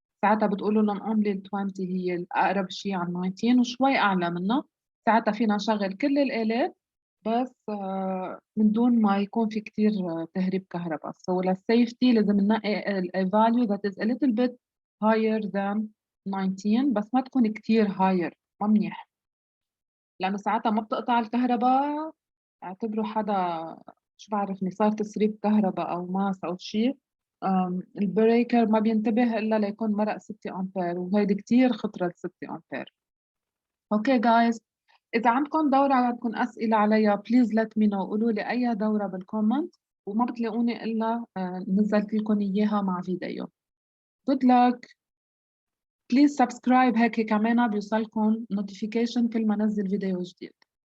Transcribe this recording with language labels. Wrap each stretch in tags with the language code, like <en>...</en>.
<ar>ساعتها بتقولوا لهم only ال 20 هي الأقرب شيء عن 19 وشوي أعلى منه. ساعتها فينا نشغل كل الآلات بس من دون ما يكون في كتير تهريب كهرباء.</ar> <en>So</en> <ar>للسيفتي لازم نلاقي</ar> <en>a value that is a little bit higher than 19</en> <ar>بس ما تكون كتير</ar> <en>higher.</en> <ar>ما منيح لأنه ساعتها ما بتقطع الكهرباء. اعتبروا حدا شو بعرفني صار تسريب كهرباء أو ماس أو شيء البريكر ما بينتبه إلا ليكون مرق 6 أمبير وهيدي كتير خطرة 6 أمبير.</ar> <en>Okay guys,</en> <ar>إذا عندكم دورة عندكم أسئلة عليها</ar> <en>please let me know.</en> <ar>قولوا لي أي دورة بالكومنت وما بتلاقوني إلا نزلت لكم إياها مع فيديو.</ar> <en>Good luck. Please subscribe</en> <ar>هيك كمان بيوصلكم notification كل ما نزل فيديو جديد.</ar>